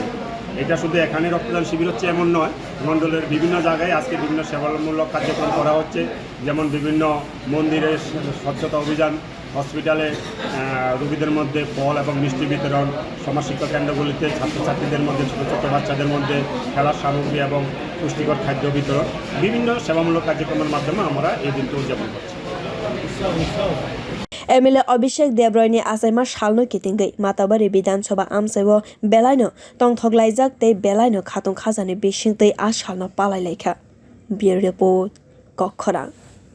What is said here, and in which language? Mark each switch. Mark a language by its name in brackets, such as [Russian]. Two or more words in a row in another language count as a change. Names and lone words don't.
[Bangla] এটা শুধু এখানে রক্তদান শিবির হচ্ছে এমন নয়, মণ্ডলের বিভিন্ন জায়গায় আজকে বিভিন্ন সেবামূলক কার্যক্রম করা হচ্ছে, যেমন বিভিন্ন মন্দিরে স্বচ্ছতা অভিযান, হসপিটালে রোগীদের মধ্যে ফল এবং মিষ্টি বিতরণ, সমাজশিক্ষা কেন্দ্রগুলিতে ছাত্রছাত্রীদের মধ্যে ছোটো ছোটো বাচ্চাদের মধ্যে খেলার সামগ্রী এবং পুষ্টিকর খাদ্য বিতরণ, বিভিন্ন সেবামূলক কার্যক্রমের মাধ্যমে আমরা এই দিনটি উদযাপন করছি। [Kok Borok] MLA Abhisheck Debroy ni achaima salno kitingai Matabari Bidhan Sabha amsaio belaino tongthoklaijak tei belaino khatung khajani bising tei salno palai laikha. [English] Bureau report [Kok Borok] Kwrak.